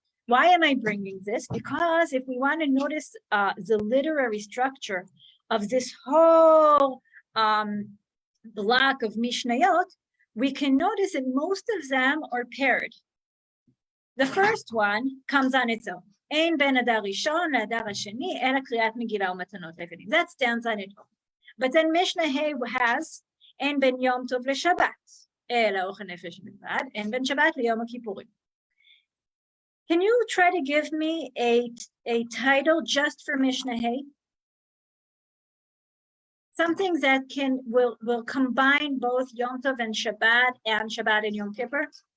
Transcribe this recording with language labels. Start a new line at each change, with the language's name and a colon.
English: Why am I bringing this? Because if we want to notice the literary structure of this whole block of Mishnayot, we can notice that most of them are paired. The first one comes on its own.
Hebrew: אין בין אדר ראשון לאדר השני, אלא קריאת מגילה ומתנות לבנים.
English: That stands on its own. But then Mishnah Hay has,
Hebrew: אין בין יום טוב לשבת, אלא אוכל נפש בלבד, אין בין שבת ליום הכיפורים.
English: Can you try to give me a title just for Mishnah Hay? something that will combine both Yom Tov and Shabbat and Yom Kippur?